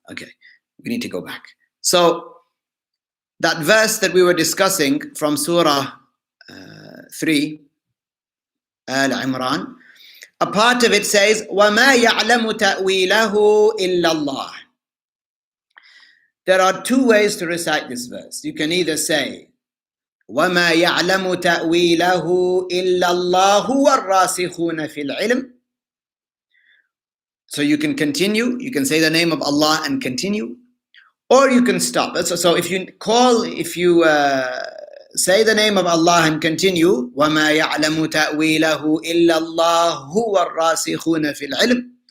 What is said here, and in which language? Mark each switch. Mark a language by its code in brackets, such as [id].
[en] Okay, we need to go back. So, that verse that we were discussing from Surah 3, Al-Imran, a part of it says, [ar] وَمَا يَعْلَمُ تَأْوِيلَهُ إِلَّا اللَّهِ. [en] There are two ways to recite this verse. You can either say, [ar] وَمَا يَعْلَمُ تَأْوِيلَهُ إِلَّا اللَّهُ وَالرَّاسِخُونَ فِي الْعِلْمِ. [en] So you can continue, you can say the name of Allah and continue, or you can stop. So if you say the name of Allah and continue, [ar] وَمَا يَعْلَمُ تَأْوِيلَهُ إِلَّا اللَّهُ وَالرَّاسِخُونَ فِي الْعِلْمِ.